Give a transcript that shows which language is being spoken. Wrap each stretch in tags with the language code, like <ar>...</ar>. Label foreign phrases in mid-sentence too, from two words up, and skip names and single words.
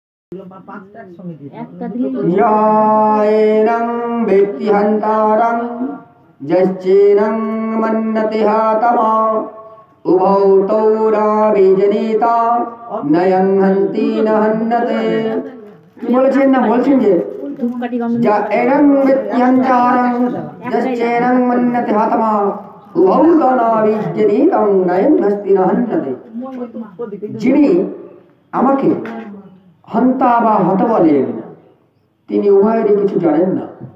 <sa>यायनं वेत्ति हन्तारं यश्चैनं मन्यते हातमा उभौ तौ राविजनिता नयं हन्ति न हन्यते।</sa> <bn>কি বলেছেন না বলছেন যে</bn> <sa>যা এরং বেত্তি হন্তারং যশ্চৈनं মন্যতে হাতমা উভৌ তৌ রাবিজনিতাং নয়ং হন্তি ন হন্যতে।</sa> <bn>যিনি আমাকে হন্তা বা হত বলেন তিনি উভয়েরই কিছু জানেন না।</bn>